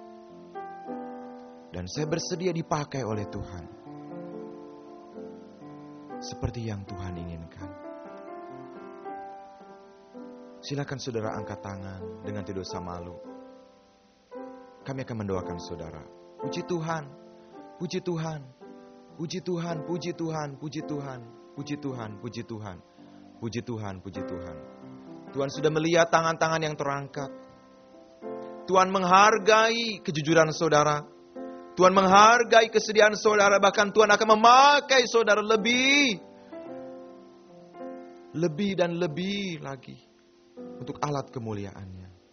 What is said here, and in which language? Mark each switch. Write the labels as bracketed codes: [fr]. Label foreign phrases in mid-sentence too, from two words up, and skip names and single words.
[id] Dan saya bersedia dipakai oleh Tuhan seperti yang Tuhan inginkan. Silakan saudara angkat tangan dengan tidak usah malu. Kami akan mendoakan saudara. Puji Tuhan, puji Tuhan, puji Tuhan, puji Tuhan, puji Tuhan, puji Tuhan, puji Tuhan, puji Tuhan, puji Tuhan. Tuhan sudah melihat tangan-tangan yang terangkat. Tuhan menghargai kejujuran saudara. Tuhan menghargai kesediaan saudara. Bahkan Tuhan akan memakai saudara lebih dan lebih lagi untuk alat kemuliaannya.